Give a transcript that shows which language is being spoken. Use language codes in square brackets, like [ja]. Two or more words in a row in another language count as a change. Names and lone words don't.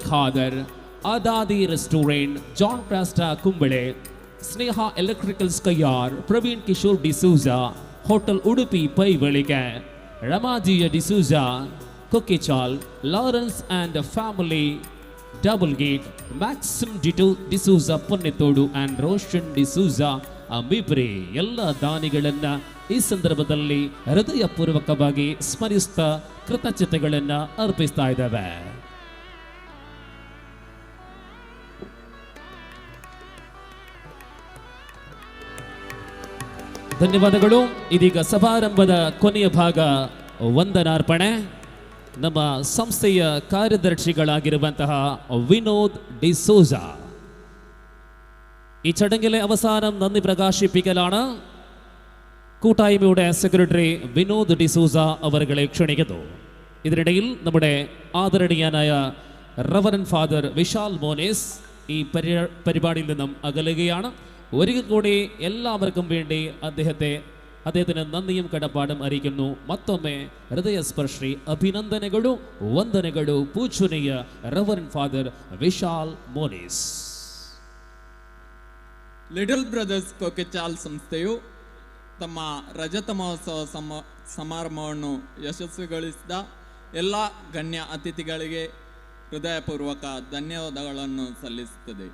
[kn] ಖಾದರ್, ಅದಾದಿ ರೆಸ್ಟೋರೆಂಟ್, ಜಾನ್ ಕ್ರಾಸ್ಟಾ ಕುಂಬಳೆ, ಸ್ನೇಹ ಎಲೆಕ್ಟ್ರಿಕಲ್ಸ್ ಕಯ್ಯಾರ್, ಪ್ರವೀಣ್ ಕಿಶೋರ್ ಡಿಸೂಜಾ, ಹೋಟೆಲ್ ಉಡುಪಿ ಪೈವಳಿಗೆ, ರಮಾಜಿಯ ಡಿಸೂಜಾ, ಕೊಕ್ಕೆಚಾಲ್, ಲಾರೆನ್ಸ್ ಆ್ಯಂಡ್ ಫ್ಯಾಮಿಲಿ, ಡಬಲ್ ಗೇಟ್, ಮ್ಯಾಕ್ಸಿಮ್ ಡಿಸೂಜಾ ಪೊನ್ನೆತೋಡು ಆ್ಯಂಡ್ ರೋಷನ್ ಡಿಸೂಜಾ ಅಮಿಬ್ರೆ ಎಲ್ಲ ದಾನಿಗಳನ್ನು ಈ ಸಂದರ್ಭದಲ್ಲಿ ಹೃದಯಪೂರ್ವಕವಾಗಿ ಸ್ಮರಿಸ್ತಾ ಕೃತಜ್ಞತೆಗಳನ್ನು ಅರ್ಪಿಸ್ತಾ ಇದ್ದಾವೆ. ಧನ್ಯವಾದಗಳು. ಇದೀಗ ಸಮಾರಂಭದ ಕೊನೆಯ ಭಾಗ ವಂದನಾರ್ಪಣೆ. ನಮ್ಮ ಸಂಸ್ಥೆಯ [ml] കാര്യദർശികളാಗಿರುವಂತಹ വിനോദ് ഡിസൂസ ഈ ചടങ്ങിലെ അവസാനം നന്ദി പ്രകാശിപ്പിക്കലാണ്. കൂട്ടായ്മയുടെ സെക്രട്ടറി വിനോദ് ഡിസൂസ അവരെ ക്ഷണിക്കുന്നു. ഇതിനിടയിൽ നമ്മുടെ ആദരണീയനായ റവറൻ ഫാദർ വിശാൽ മോനേസ് ഈ പരിപാടിയിൽ നിന്നും അകലുകയാണ്. ഒരിക്കൽ കൂടി എല്ലാവർക്കും വേണ്ടി അദ്ദേഹത്തിന് നന്ദിയും കടപ്പാടും അറിയിക്കുന്നു. [kn] ಮತ್ತೊಮ್ಮೆ ಹೃದಯಸ್ಪರ್ಶಿ ಅಭಿನಂದನೆಗಳು, ವಂದನೆಗಳು ಪೂಜ್ಯನೀಯ ರೆವರೆಂಡ್ ಫಾದರ್ ವಿಶಾಲ್ ಮೋನಿಸ್. ಲಿಟಲ್ ಬ್ರದರ್ಸ್ ಕೊಕ್ಕೆಚಾಲ್ ಸಂಸ್ಥೆಯು ತಮ್ಮ ರಜತ ಮಹೋತ್ಸವ ಸಮಾರಂಭವನ್ನು ಯಶಸ್ವಿಗೊಳಿಸಿದ ಎಲ್ಲ ಗಣ್ಯ ಅತಿಥಿಗಳಿಗೆ ಹೃದಯಪೂರ್ವಕ ಧನ್ಯವಾದಗಳನ್ನು ಸಲ್ಲಿಸುತ್ತದೆ.